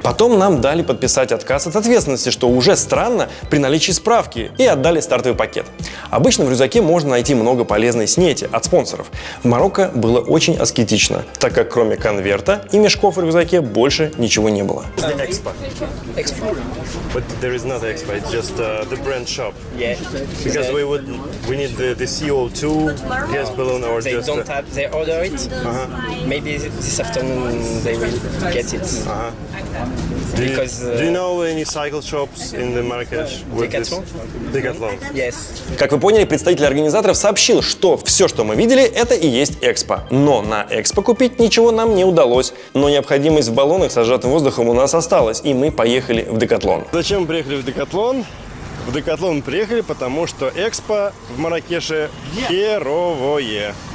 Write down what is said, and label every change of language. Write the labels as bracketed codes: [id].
[ru] Потом нам дали подписать отказ от ответственности, что уже странно при наличии справки, и отдали стартовый пакет. Обычно в рюкзаке можно найти много полезной снети от спонсоров. В Марокко было очень аскетично, так как кроме конверта и мешков в рюкзаке больше ничего не было. [en] Expo. But there is not Expo, it's just the brand shop. Yeah. Because we need the CO2 gas balloon or They just... don't have. They order it. Maybe this afternoon they will get it. Because Do you know any cycle shops in the Marrakesh? with this? Decathlon? Decathlon. Yes. [ru] Как вы поняли, представитель организаторов сообщил, что все, что мы видели, это и есть Экспо. Но на Экспо купить ничего нам не удалось. Но необходимость в баллонах со сжатым воздухом у нас осталась, и мы поехали в Декатлон. Зачем мы приехали в Декатлон? В Декатлон мы приехали, потому что Экспо в Марракеше херовое.